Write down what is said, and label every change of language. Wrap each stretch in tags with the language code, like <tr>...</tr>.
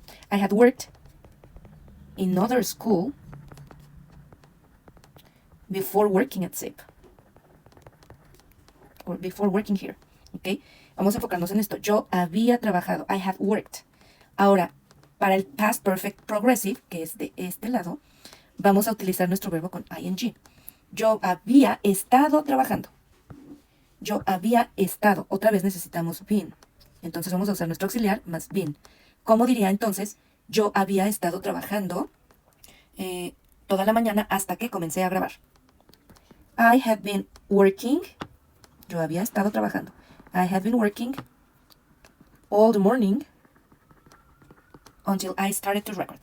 <en>I had worked in another school before working at SIP. Or before working here. ¿Ok?</en> <es>Vamos a enfocarnos en esto. Yo había trabajado.</es> <en>I had worked.</en> <es>Ahora, para el past perfect progressive, que es de este lado, vamos a utilizar nuestro verbo con ing. Yo había estado trabajando. Yo había estado. Otra vez necesitamos been. Entonces vamos a usar nuestro auxiliar más been. ¿Cómo diría entonces? Yo había estado trabajando toda la mañana hasta que comencé a grabar.</es> <en>I had been working.</en> <es>Yo había estado trabajando.</es> <en>I had been working all the morning until I started to record.</en>